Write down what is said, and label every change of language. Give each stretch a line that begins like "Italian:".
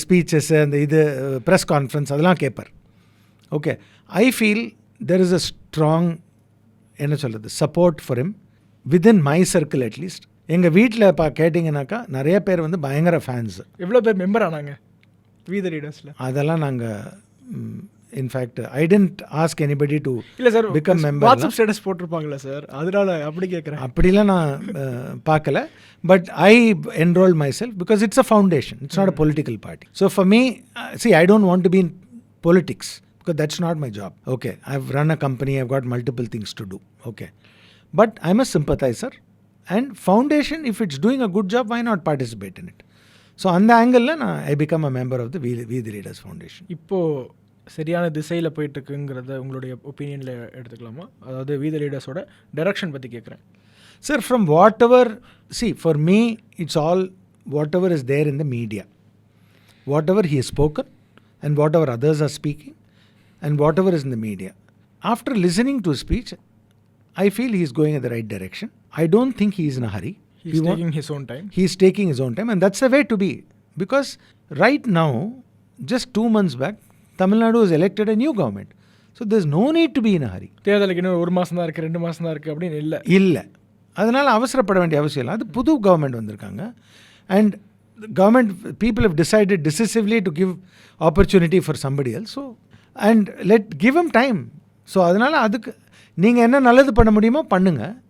English: speeches,
Tamil: அந்த இது
English: press conference
Tamil: அதெல்லாம் கேட்பார்.
English: okay, I feel there is a strong
Tamil: என்ன சொல்கிறது
English: Support for him within my circle.
Tamil: At least எங்கள் வீட்டில் கேட்டிங்கனாக்கா நிறைய பேர் வந்து பயங்கர ஃபேன்ஸு. எவ்வளோ பேர் மெம்பர் ஆனாங்க வி தி லீடர்ஸில்? அதெல்லாம் நாங்கள்
English: in fact I tend ask anybody to
Tamil: இல்லை sir
English: Become member.
Tamil: WhatsApp status போட்டிருப்பாங்களா sir, அதனால அப்படி கேட்குறேன். அப்படிலாம் நான் பார்க்கல.
English: But I enroll myself because it's a foundation, it's not a political party. So for me, see, I don't want to be in politics because that's not my job. Okay, I've run a company, I've got multiple things to do. Okay, but I'm a sympathizer, and foundation, if it's doing a good job, why not participate in it? So
Tamil: அந்த ஆங்கிளில் நான்
English: I become a member of the We the Leaders Foundation.
Tamil: இப்போது சரியான திசையில் போயிட்டுருக்குங்கிறத உங்களுடைய ஒப்பீனியனில் எடுத்துக்கலாமா? அதாவது We the Leaders-ஓட direction பற்றி கேட்குறேன்.
English: Sir, from whatever, see, for me, it's all whatever is there in the media. Whatever he has spoken and whatever others are speaking and whatever is in the media. After listening to his speech, I feel he is going in the right direction. I don't think he is in a hurry. He's taking his own time. He is taking his own time, and that's the way to be. Because right now, just 2 months back, Tamil Nadu has elected a new government. So there's no need to be in a hurry.
Tamil: தேர்தலுக்கு இன்னும் 1 மாதம் தான் இருக்குது, 2 மாதம் தான் இருக்குது அப்படின்னு இல்லை. அதனால் அவசரப்பட வேண்டிய அவசியம் இல்லை. அது புது கவர்மெண்ட் வந்திருக்காங்க.
English: And government people have decided decisively to give opportunity for somebody else. So and let give em time.
Tamil: So அதனால் அதுக்கு நீங்கள் என்ன நல்லது பண்ண முடியுமோ பண்ணுங்கள்.